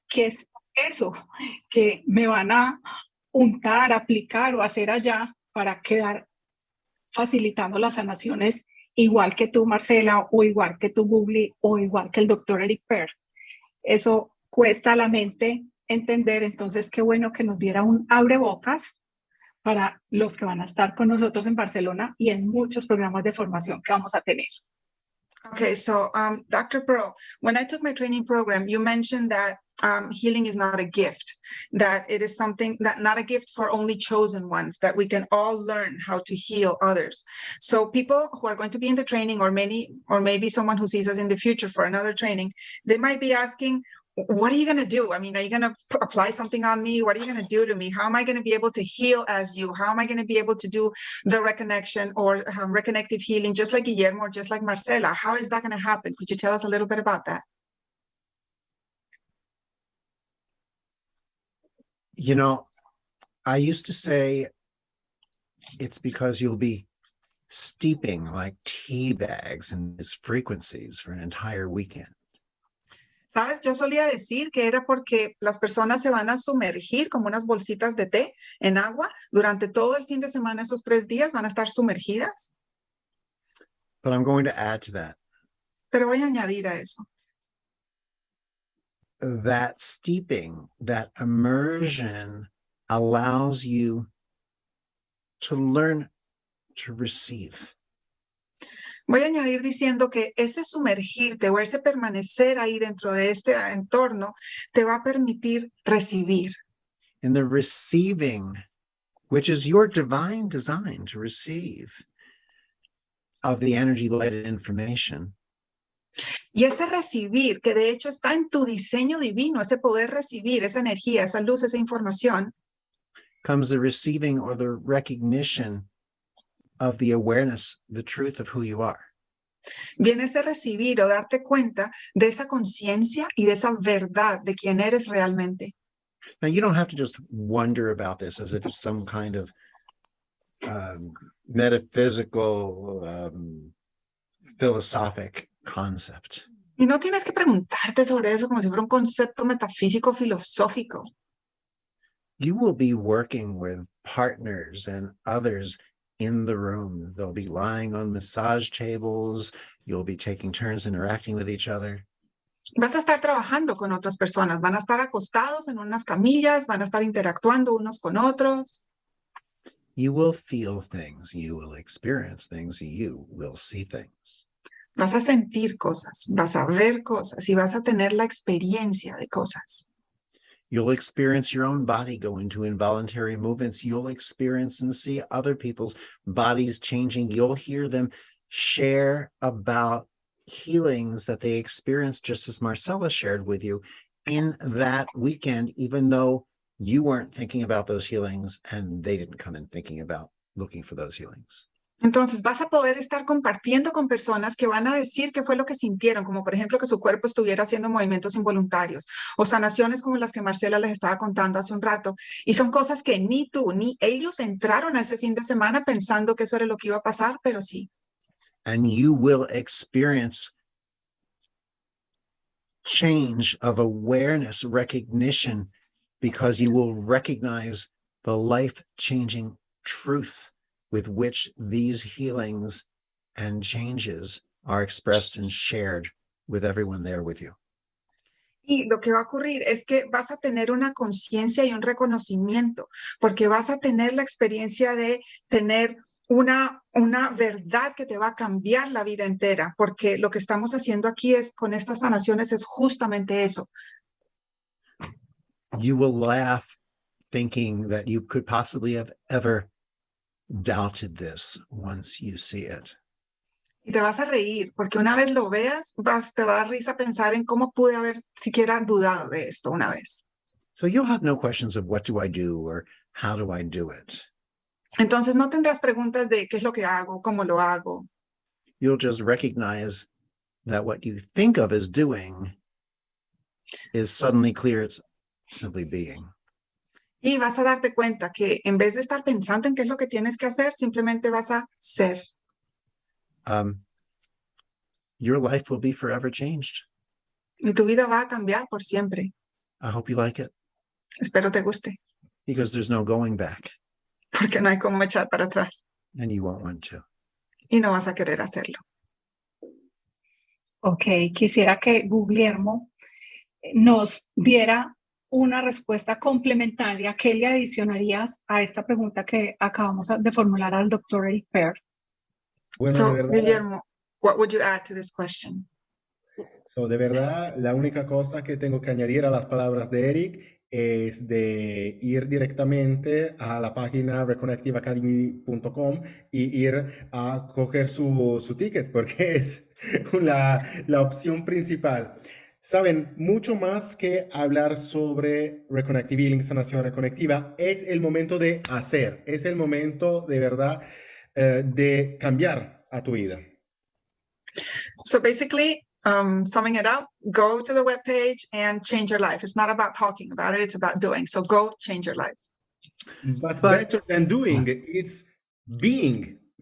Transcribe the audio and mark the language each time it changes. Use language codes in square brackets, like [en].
[es] ¿Qué es eso que me van a untar, aplicar o hacer allá para quedar facilitando las sanaciones igual que tú, Marcela, o igual que tú, Google, o igual que el doctor Eric Berg? Eso cuesta a la mente entender, entonces qué bueno que nos diera un abrebocas para los que van a estar con nosotros en Barcelona y en muchos programas de formación que vamos a tener. [en] Okay, so Dr. Pearl, when I took my training program, you mentioned that healing is not a gift, that it is something that not a gift for only chosen ones, that we can all learn how to heal others. So people who are going to be in the training, or maybe someone who sees us in the future for another training, they might be asking, what are you going to do? I mean, are you going to apply something on me? What are you going to do to me? How am I going to be able to heal as you? How am I going to be able to do the reconnection or reconnective healing, just like Guillermo, or just like Marcela? How is that going to happen? Could you tell us a little bit about that? You know, I used to say it's because you'll be steeping like tea bags in these frequencies for an entire weekend. [es] Sabes, yo solía decir que era porque las personas se van a sumergir como unas bolsitas de té en agua durante todo el fin de semana. Esos 3 días van a estar sumergidas. [en] But I'm going to add to that. [es] Pero voy a añadir a eso. [en] That steeping, that immersion allows you to learn to receive. [es] Voy a añadir diciendo que ese sumergirte o ese permanecer ahí dentro de este entorno te va a permitir recibir. [en] And the receiving, which is your divine design to receive of the energy-lighted information. [es] Y ese recibir, que de hecho está en tu diseño divino, ese poder recibir, esa energía, esa luz, esa información, [en] comes the receiving or the recognition of the awareness, the truth of who you are. [es] Viene ese recibir o darte cuenta de esa conciencia y de esa verdad de quién eres realmente. [en] Now, you don't have to just wonder about this as if it's some kind of metaphysical, philosophic concept. [es] Y no tienes que preguntarte sobre eso como si fuera un concepto metafísico filosófico. [en] You will be working with partners and others in the room. They'll be lying on massage tables. You'll be taking turns interacting with each other. [es] Vas a estar trabajando con otras personas, van a estar acostados en unas camillas, van a estar interactuando unos con otros. [en] You will feel things, you will experience things, you will see things. [es] Vas a sentir cosas, vas a ver cosas y vas a tener la experiencia de cosas. [en] You'll experience your own body go into involuntary movements. You'll experience and see other people's bodies changing. You'll hear them share about healings that they experienced, just as Marcela shared with you in that weekend, even though you weren't thinking about those healings and they didn't come in thinking about looking for those healings. [es] Entonces vas a poder estar compartiendo con personas que van a decir qué fue lo que sintieron, como por ejemplo que su cuerpo estuviera haciendo movimientos involuntarios o sanaciones como las que Marcela les estaba contando hace un rato. Y son cosas que ni tú ni ellos entraron a ese fin de semana pensando que eso era lo que iba a pasar, pero sí. [en] And you will experience change of awareness, recognition, because you will recognize the life-changing truth with which these healings and changes are expressed and shared with everyone there with you. [es] Y lo que va a ocurrir es que vas a tener una conciencia y un reconocimiento, porque vas a tener la experiencia de tener una verdad que te va a cambiar la vida entera, porque lo que estamos haciendo aquí es con estas sanaciones es justamente eso. [en] You will laugh thinking that you could possibly have ever doubted this once you see it. [es] Y te vas a reír, porque una vez lo veas, te va a dar risa pensar en cómo pude haber siquiera dudado de esto una vez. [en] So you'll have no questions of what do I do or how do I do it. [es] Entonces no tendrás preguntas de qué es lo que hago, cómo lo hago. [en] You'll just recognize that what you think of as doing is suddenly clear. It's simply being. [es] Y vas a darte cuenta que en vez de estar pensando en qué es lo que tienes que hacer, simplemente vas a ser. [en] Your life will be forever changed. [es] Y tu vida va a cambiar por siempre. [en] I hope you like it, [es] Espero te guste, [en] because there's no going back, [es] porque no hay cómo echar para atrás [en] and you won't want to. [es] y no vas a querer hacerlo. Ok, quisiera que Guillermo nos diera una respuesta complementaria. ¿Qué le adicionarías a esta pregunta que acabamos de formular al doctor Eric Pearl? Bueno, [en] So, [es] de verdad, [en] Guillermo, what would you add to this question? [es] de verdad, la única cosa que tengo que añadir a las palabras de Eric es de ir directamente a la página reconectiveacademy.com y ir a coger su ticket, porque es la opción principal. Saben, mucho más que hablar sobre Reconnective Healing, Sanación Reconectiva, es el momento de hacer, es el momento de verdad de cambiar a tu vida. [en] So basically, summing it up, go to the webpage and change your life. It's not about talking about it, it's about doing. So go change your life. But better than doing, it's being.